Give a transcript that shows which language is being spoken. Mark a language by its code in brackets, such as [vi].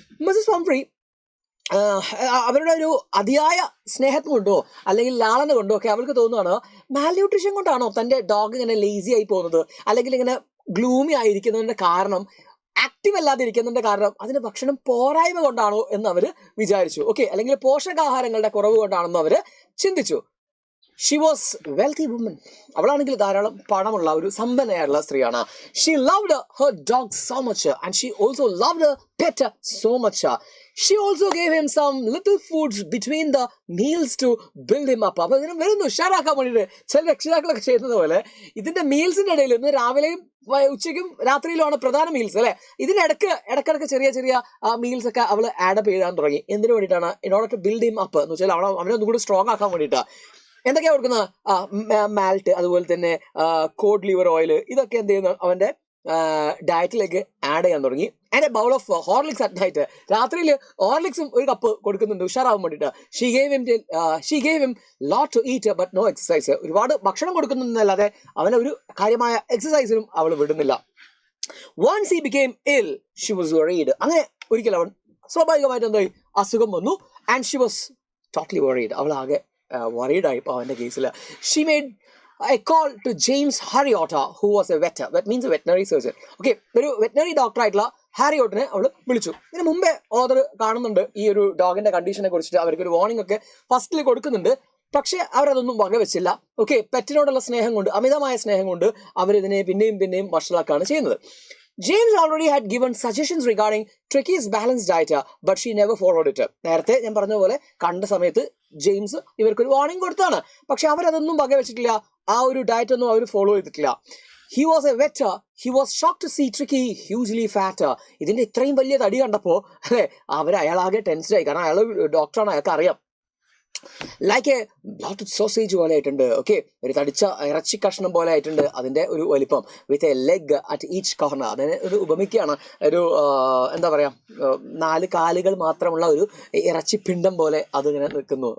[ml] Mises പംഫ്രി അവരുടെ ഒരു അതിയായ സ്നേഹം കൊണ്ടോ അല്ലെങ്കിൽ ലാളന കൊണ്ടോ ഒക്കെ അവൾക്ക് തോന്നുകയാണ്, മാൽന്യൂട്രീഷൻ കൊണ്ടാണോ തൻ്റെ ഡോഗ് ഇങ്ങനെ ലേസി ആയി പോകുന്നത്, അല്ലെങ്കിൽ ഇങ്ങനെ ഗ്ലൂമി ആയിരിക്കുന്നതിന്റെ കാരണം, ആക്റ്റീവ് അല്ലാതെ ഇരിക്കുന്നതിന്റെ കാരണം അതിന് ഭക്ഷണം പോരായ്മ കൊണ്ടാണോ എന്ന് അവർ വിചാരിച്ചു. ഓക്കെ, അല്ലെങ്കിൽ പോഷകാഹാരങ്ങളുടെ കുറവ് കൊണ്ടാണെന്ന് അവർ ചിന്തിച്ചു. [en] She was wealthy woman. [ml] അവളാണെങ്കിൽ ധാരാളം പണമുള്ള ഒരു സമ്പന്നയായുള്ള സ്ത്രീയാണ്. [en] She loved her dog so much and she also loved pet so much. She also gave him some little foods between the meals to build him up. [ml] അപ്പൊ ഇതിനെ വെറുതെ ഉഷാറാക്കാൻ വേണ്ടിയിട്ട് ചില രക്ഷിതാക്കളൊക്കെ ചെയ്യുന്നത് പോലെ ഇതിന്റെ മീൽസിന്റെ ഇടയിൽ ഇന്ന് രാവിലെയും ഉച്ചയ്ക്കും രാത്രിയിലുമാണ് പ്രധാന മീൽസ് അല്ലെ, ഇടക്കിടക്ക് ചെറിയ ചെറിയ മീൽസ് ഒക്കെ അവൾ ആഡപ്പ് ചെയ്താൻ തുടങ്ങി. എന്തിനു വേണ്ടിയിട്ടാണ്? [en] in order to build him up [ml] എന്ന് വെച്ചാൽ അവനെ ഒന്നും കൂടി സ്ട്രോങ് ആക്കാൻ വേണ്ടിയിട്ടാണ്. എന്തൊക്കെയാ കൊടുക്കുന്നത്? മാൽട്ട്, അതുപോലെ തന്നെ കോഡ് ലിവർ ഓയിൽ, ഇതൊക്കെ എന്ത് ചെയ്യുന്നു, അവന്റെ ഡയറ്റിലേക്ക് ആഡ് ചെയ്യാൻ തുടങ്ങി. [en] And a bowl of Horlicks at night. [ml] രാത്രിയിൽ ഹോർലിക്സും ഒരു കപ്പ് കൊടുക്കുന്നുണ്ട് ഉഷാറാവാൻ വേണ്ടിയിട്ട്. [en] She gave him lot to eat but no exercise. [ml] ഒരുപാട് ഭക്ഷണം കൊടുക്കുന്നല്ലാതെ അവനെ ഒരു കാര്യമായ എക്സസൈസിനും അവൾ വിടുന്നില്ല. [en] Once he became ill she was worried. [ml] അങ്ങനെ ഒരിക്കൽ അവൻ സ്വാഭാവികമായിട്ട് എന്തായി, അസുഖം വന്നു. [en] And she was totally worried. [ml] അവൾ ആകെ വറീഡായി അവന്റെ കേസിൽ. [en] She made I called to James Harriota, who was a vet. That means a veterinary surgeon. [ml] Okay, ഒരു വെറ്റിനറി ഡോക്ടർ ആയിട്ടുള്ള ഹാരിയോട്ടിനെ അവൾ വിളിച്ചു. ഇതിന് മുമ്പേ ഓതർ കാണുന്നുണ്ട് ഈ ഒരു ഡോഗിന്റെ കണ്ടീഷനെ കുറിച്ചിട്ട് അവർക്ക് ഒരു വാർണിംഗ് ഒക്കെ ഫസ്റ്റിൽ കൊടുക്കുന്നുണ്ട്. പക്ഷെ അവരതൊന്നും വകവെച്ചില്ല. ഓക്കെ, പെറ്റിനോടുള്ള സ്നേഹം കൊണ്ട്, അമിതമായ സ്നേഹം കൊണ്ട് അവരിതിനെ പിന്നെയും വഷളാക്കാണ് ചെയ്യുന്നത്. [en] James already had given suggestions regarding Tricky's balanced diet, but she never followed it. [ml] നേരത്തെ ഞാൻ പറഞ്ഞ പോലെ കണ്ട സമയത്ത് ജെയിംസ് ഇവർക്കൊരു വാർണിംഗ് കൊടുത്താണ്, പക്ഷെ അവരതൊന്നും വകവെച്ചിട്ടില്ല. ആ ഒരു ഡയറ്റ് ഒന്നും അവർ ഫോളോ ചെയ്തിട്ടില്ല. [en] He was a vet. He was shocked to see Tricky hugely fat. [ml] ഇതിന്റെ ഇത്രയും വലിയ തടി കണ്ടപ്പോ അല്ലെ അയാളാകെ ടെൻസ്ഡായി. കാരണം അയാൾ ഡോക്ടറാണ്, അയാൾക്ക് അറിയാം. [en] like a bloated sausage [ml] പോലെ ആയിട്ടുണ്ട്. ഓക്കെ, ഒരു തടിച്ച ഇറച്ചി കഷ്ണം പോലെ ആയിട്ടുണ്ട് അതിന്റെ ഒരു വലിപ്പം. [en] With a leg at each corner. [ml] അതിന് ഒരു ഉപമിക്കുകയാണ്, ഒരു എന്താ പറയാ, 4 കാലുകൾ മാത്രമുള്ള ഒരു ഇറച്ചി പിണ്ടം പോലെ അതിങ്ങനെ നിൽക്കുന്നു.